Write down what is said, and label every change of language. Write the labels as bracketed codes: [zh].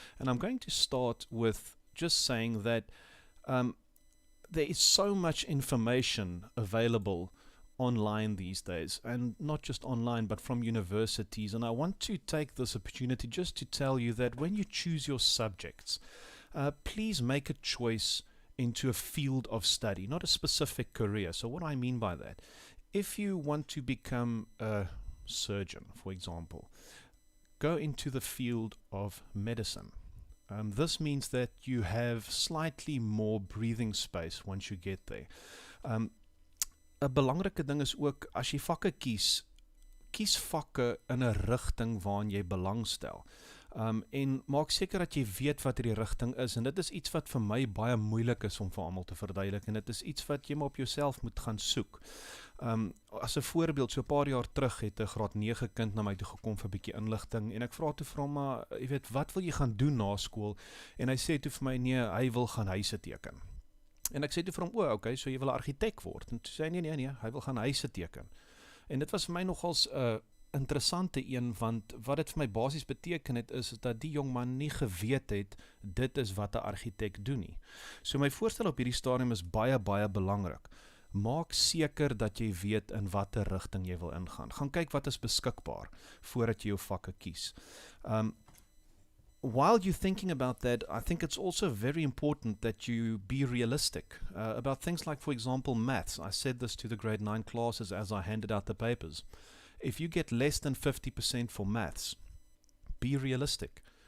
[en] And I'm going to start with just saying that there is so much information available online these days, and not just online but from universities, and I want to take this opportunity just to tell you that when you choose your subjects, please make a choice into a field of study, not a specific career. So what I mean by that, if you want to become a surgeon, for example, go into the field of medicine. This means that you have slightly more breathing space once you get there. [af] 'n belangrike ding is ook, as jy vakke kies vakke in 'n rigting waarin jy belangstel. En maak seker dat jy weet wat die rigting is, en dit is iets wat vir my baie moeilik is om vir almal te verduidelik, en dit is iets wat jy maar op jouself moet gaan soek. As 'n voorbeeld, so 'n paar jaar terug het 'n graad 9 kind na my toe gekom vir 'n bietjie inligting, en ek vra toe vir hom, maar jy weet, wat wil jy gaan doen na skool? En hy sê toe vir my, nee, hy wil gaan huise teken. En ek sê toe vir hom, okay, so jy wil 'n argitek word? En toe sê hy, nee, hy wil gaan huise teken. En dit was vir my nogals 'n interessante een, want wat dit vir my basies beteken het, is dat die jong man nie geweet het, dit is wat 'n argitek doen nie. So my voorstel op hierdie stadium is baie, baie belangrik. Maak seker dat jy weet in watter rigting jy wil ingaan. Gaan kyk wat is beskikbaar, voordat jy jou vakke kies. [en] While you're thinking about that, I think it's also very important that you be realistic about things like, for example, maths. I said this to the grade 9 classes as I handed out the papers. If you get less than 50% for maths, be realistic.